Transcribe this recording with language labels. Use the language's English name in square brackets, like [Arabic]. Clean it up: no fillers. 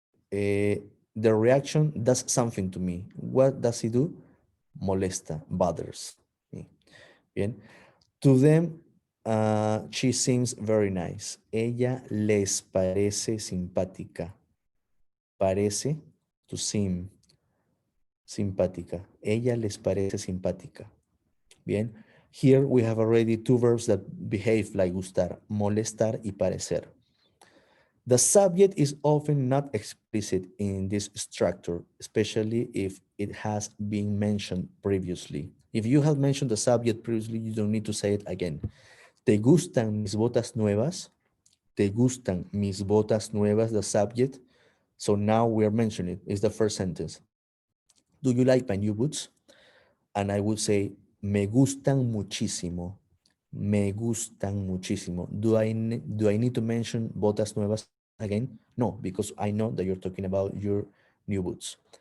[English] The reaction does something to me. What does it do? Molesta, bothers me. Bien. To them, she seems very nice. [Spanish] Ella les parece simpática. [English] Parece, to seem, simpática. [Spanish] Ella les parece simpática. Bien. [English] Here we have already two verbs that behave like gustar, molestar y parecer. The subject is often not explicit in this structure, especially if it has been mentioned previously. If you have mentioned the subject previously, you don't need to say it again. [Spanish] ¿Te gustan mis botas nuevas? ¿Te gustan mis botas nuevas? [English] The subject. So now we're mentioning it. It's the first sentence. Do you like my new boots? And I would say, [Spanish] me gustan muchísimo. Me gustan muchísimo. [English] Do I need to mention botas nuevas again? No, because I know that you're talking about your new boots.